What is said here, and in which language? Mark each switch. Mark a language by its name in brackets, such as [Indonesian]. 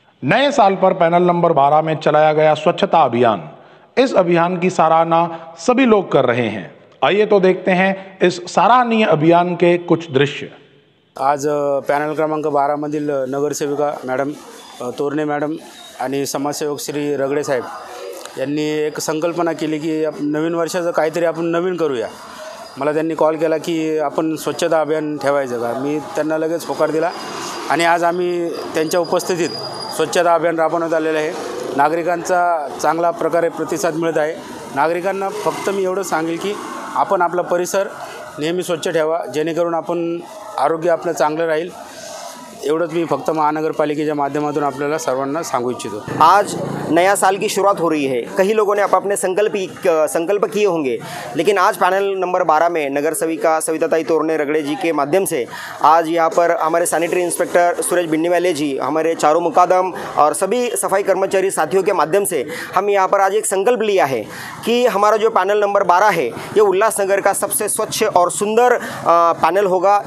[Hindi] नए साल पर पैनल नंबर 12 में चलाया गया स्वच्छता अभियान। इस अभियान की सराहना सभी लोग कर रहे हैं। आइए तो देखते हैं इस सराहनीय अभियान के कुछ दृश्य। [Marathi] आज पॅनल क्रमांक 12 मधील नगरसेविका मॅडम तोरणे मॅडम आणि समाजसेवक श्री रगडे साहेब यांनी एक संकल्पना केली की नवीन वर्षाचं काहीतरी आपण नवीन करूया। मला त्यांनी कॉल केला की आपण स्वच्छता अभियान ठेवायचं का। मी त्यांना लगेच होकार दिला आणि आज आम्ही त्यांच्या उपस्थितीत स्वच्छता अभियान राबवण्यात आलेलं आहे। नागरिकांचा चांगला प्रकारे प्रतिसाद मिळत आहे। नागरिकांना फक्त मी एवढं सांगेल की आपण आपला परिसर नेहमी स्वच्छ ठेवा, जेणेकरून आपण आरोग्य आपलं चांगलं राहील। एवढंच मी फक्त महानगरपालिकेच्या माध्यमातून आपल्याला सर्वांना सांगू इच्छितो। [Hindi] आज नया साल की शुरुआत हो रही है। कई लोगों ने अपने संकल्प किए होंगे, लेकिन आज पैनल नंबर 12 में नगर सेविका सविताताई तोरणे रगड़े जी के माध्यम से आज यहाँ पर हमारे सैनिटरी इंस्पेक्टर सुरेश बिन्नीवाले जी, हमारे चारों मुकादम और सभी सफाई कर्मचारी साथियों के माध्यम से हम यहाँ पर आज एक संकल्प लिया है कि हमारा जो पैनल नंबर 12 है ये उल्लासनगर का सबसे स्वच्छ और सुंदर पैनल होगा।